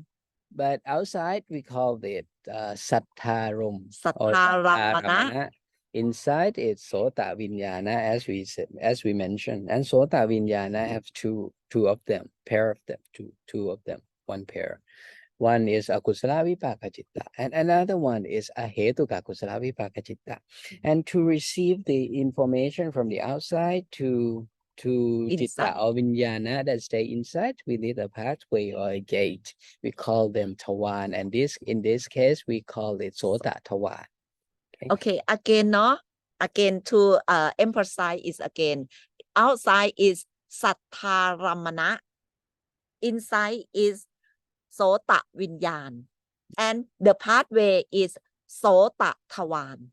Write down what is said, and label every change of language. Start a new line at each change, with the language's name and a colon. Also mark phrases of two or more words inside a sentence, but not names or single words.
English: But outside we call it sattharum or Sattharamana. aramana. Inside it's
Pali: sota vinyana,
English: as we mentioned, and
Pali: sota vinyana
English: have two of them, pair of them, two of them, one pair. One is
Pali: akusala vipaka citta,
English: and another one is
Pali: ahetuka kusala vipaka citta.
English: And to receive the information from the outside to citta or vinyana that stay inside, we need a pathway or a gate. We call them tawan, and in this case we call it
Pali: sota tawan.
English: Okay, again, no, again to emphasize is again, outside is sattharamana, inside is
Pali: sota vinyan,
English: and the pathway is
Pali: sota tawan.